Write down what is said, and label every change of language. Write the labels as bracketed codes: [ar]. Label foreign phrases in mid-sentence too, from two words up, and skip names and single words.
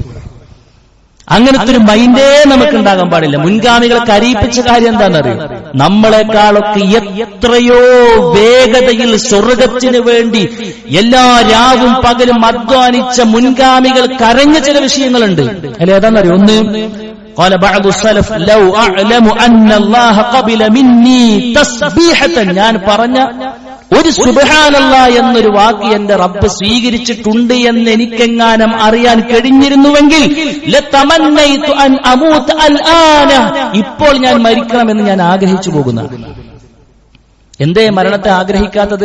[ml] അങ്ങനത്തെ ഒരു മൈൻഡേ നമുക്ക് ഉണ്ടാകാൻ പാടില്ല. മുൻഗാമികളെ കരയിപ്പിച്ച കാര്യം എന്താണെന്നറിയോ? നമ്മളെക്കാളൊക്കെ എത്രയോ വേഗതയിൽ സ്വർഗത്തിന് വേണ്ടി എല്ലാ രാവും പകലും അധ്വാനിച്ച മുൻഗാമികൾ കരഞ്ഞ ചില വിഷയങ്ങളുണ്ട്. അല്ലെ, ഏതാണെന്നറിയോ? ഒന്ന്, [ar] قال بعض السلف لو اعلم ان الله قبل مني تسبيحه, [ml] ഞാൻ പറഞ്ഞ ഒരു സുബ്ഹാനല്ലാഹ് എന്നൊരു വാക്ക് എന്റെ റബ്ബ് സ്വീകരിച്ചിട്ടുണ്ട് എന്ന് എനിക്കെങ്ങാനും അറിയാൻ കഴിഞ്ഞിരുന്നുവെങ്കിൽ [ar] لتمنيت أن أموت الآن, [ml] ഇപ്പോൾ ഞാൻ മരിക്കണമെന്ന് ഞാൻ ആഗ്രഹിച്ചു പോകുന്നതാണ്. എന്തേ മരണത്തെ ആഗ്രഹിക്കാത്തത്?